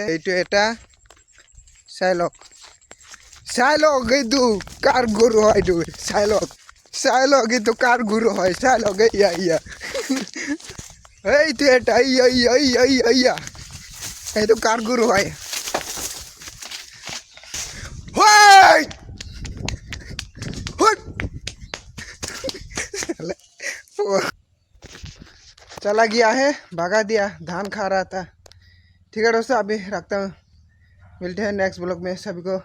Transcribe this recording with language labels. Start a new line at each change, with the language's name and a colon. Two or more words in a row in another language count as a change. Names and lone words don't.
Assamese: এইটো এটা চাই লওক, এইটো কাৰ গৰু হয়। এইটো চাই লওক এইটো কাৰ গৰু হয়। চাই লওক, ইয়া এইটো এটা ইয়া এইটো কাৰ গৰু হয়।
Hindi: चला गया है, भगा दिया, धान खा रहा था। ठीक है दोस्तों, अभी रखता हूँ, मिलते हैं
English: next blog
Hindi: में।